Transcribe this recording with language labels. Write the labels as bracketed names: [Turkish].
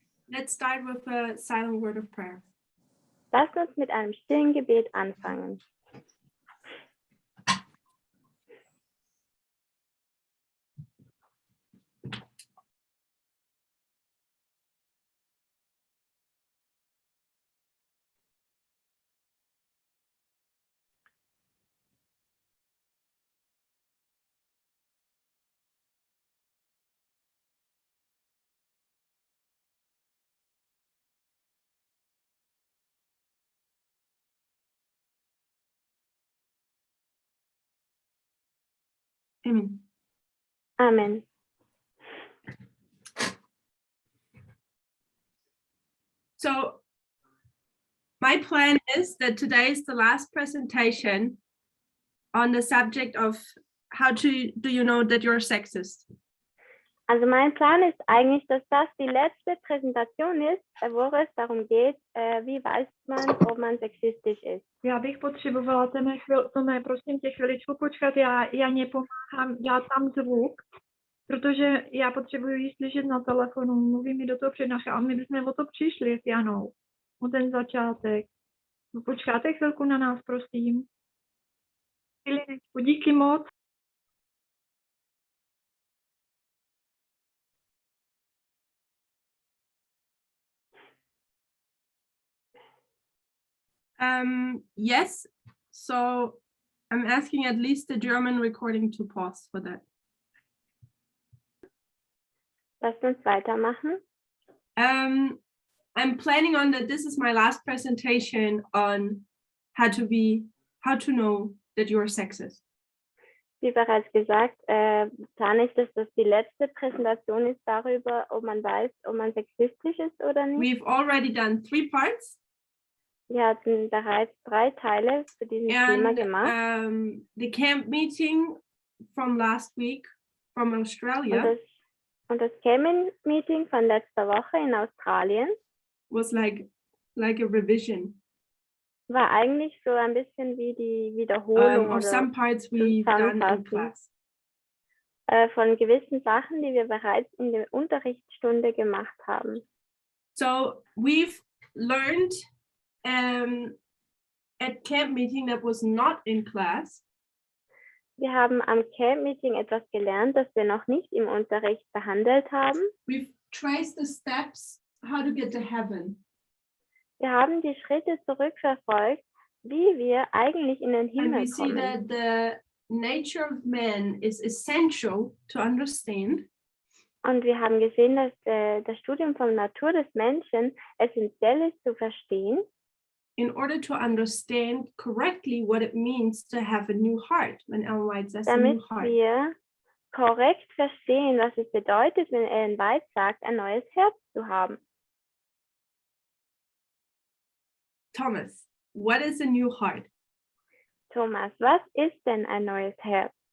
[English] Let's start with a silent word of prayer. [German] Lasst uns mit einem stillen Gebet anfangen. [English] Amen. Amen. So, my plan is that today is the last presentation on the subject of how do you know that you're sexist? [German] Also mein Plan ist eigentlich, dass das die letzte Präsentation ist, wo es darum geht, wie weiß man, ob man sexistisch ist. [Czech] Já bych potřebovala Tome, prosím tě chviličku počkat, já nepomáhám, já tam zvuk, protože já potřebuji jí slyšet na telefonu, mluví mi do toho přednáška a my bychom o to přišli s Janou, o ten začátek. Počkáte chvilku na nás, prosím. Díky moc. [English] Yes, so I'm asking at least the German recording to pause for that. [German] Lasst uns weitermachen. [English] I'm planning on that this is my last presentation on how to know that you're sexist. [German] Wie bereits gesagt, plane ich, dass das die letzte Präsentation ist darüber, ob man weiß, ob man sexistisch ist oder nicht. [English] We've already done 3 parts. [German] Wir hatten bereits 3 Teile zu diesem Thema gemacht. [English] The camp meeting from last week from Australia [German] Und das Camp-Meeting von letzter Woche in Australien [English] was like a revision. [German] War eigentlich so ein bisschen wie die Wiederholung [English] of some parts we've done in class. [German] Von gewissen Sachen, die wir bereits in der Unterrichtsstunde gemacht haben. [English] So we've learned at camp meeting that was not in class. [German] Wir haben am Camp-Meeting etwas gelernt, das wir noch nicht im Unterricht behandelt haben. [English] We've traced the steps how to get to heaven. [German] Wir haben die Schritte zurückverfolgt, wie wir eigentlich in den Himmel kommen. [English] And we see that the nature of man is essential to understand. [German] Und wir haben gesehen, dass das Studium von Natur des Menschen essentiell ist zu verstehen. [English] In order to understand correctly what it means to have a new heart, when Ellen White says a new heart. [German] Damit wir korrekt verstehen, was es bedeutet, wenn Ellen White sagt, ein neues Herz zu haben. [English] Thomas, what is a new heart? [German] Thomas, was ist denn ein neues Herz?